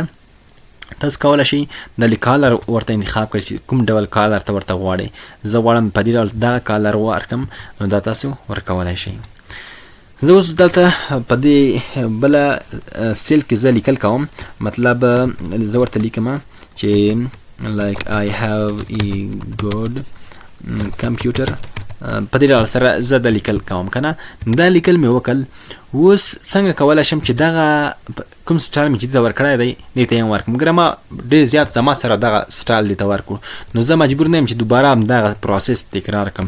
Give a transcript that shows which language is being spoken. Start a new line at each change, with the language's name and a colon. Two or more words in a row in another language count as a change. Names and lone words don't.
Pashto: تاسو کولی شئ د کالر ورته انتخاب کړئ چې کوم ډول کالر ته ورته غواړئ. زه غواړم په دې ډول دغه کالر ورکړم، نو دا تاسو ورکولی شئ. زه اوس دلته په دې بله سیل کې زه لیکل کوم، مطلب زه ورته لیکم چې
English: like I have a good computer.
Pashto: په دې ډول سره زه د لیکل کوم که نه. دا لیکل مې وکړل. اوس څنګه کولی شم چې دغه کوم سټایل مې چې دې ته ورکړی دی دې ته یې هم ورکړم. ګره ما ډېر زیات زما سره دغه سټایل دې ته ورکړو، نو زه مجبور نه یم چې دوباره هم دغه پروسس تکرار کړم.